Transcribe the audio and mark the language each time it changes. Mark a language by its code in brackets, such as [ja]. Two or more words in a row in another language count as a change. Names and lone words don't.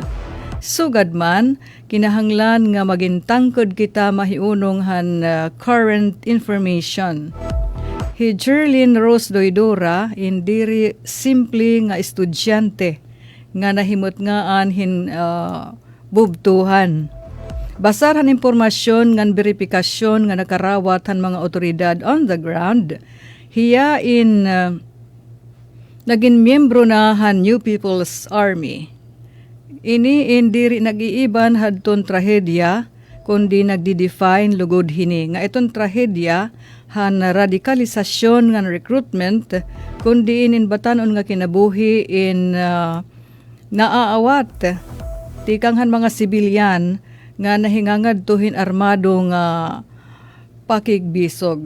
[war] Sugad man, kinahanglan nga magintangkod kita mahiunong han [en] current information. [war] Hi Jerlyn Rose Doidora, indiri simple nga estudyante, nga nahimot nga anhin bubtuhan. Basar han impormasyon ngan verifikasyon nga nakarawat han mga otoridad [en] on the ground. [war] Hiya in naging miyembro na han New People's Army. Ini indiri nag-iiban hadton trahedya kundi nagdi-define lugod hini nga itong trahedya han radikalisasyon nga recruitment kundi in batanon nga kinabuhi in naaawat tikanghan mga sibilyan nga nahingangad tuhin armado nga pakigbisog.